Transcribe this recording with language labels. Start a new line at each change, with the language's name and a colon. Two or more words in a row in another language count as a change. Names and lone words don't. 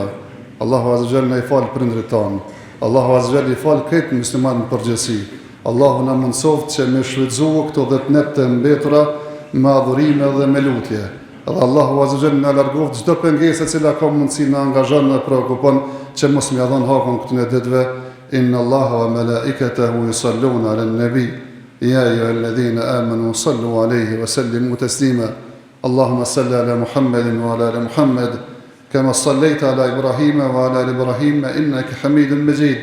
Albanian: Allahu
Arabic: عز وجل
Albanian: na i fal prindrit tanë. Allahu
Arabic: عز وجل
Albanian: i fal këtë musliman në përgjithësi. Allahu na mundsoft që me shfrytëzoj këto 10 net të mbetura me adhurime dhe me lutje. Edhe Allahu
Arabic: عز وجل
Albanian: na largoft çdo pengesë e cila ka mundësi na angazhon dhe preokupon, që mos më dhon hakun këtyre ditëve.
Arabic: إن الله وملائكته يصلون على النبي. يا أيها الذين آمنوا صلوا عليه وسلموا تسليما. اللهم صل على محمد وعلى آل محمد كما صليت على إبراهيم وعلى آل إبراهيم إنك حميد مجيد.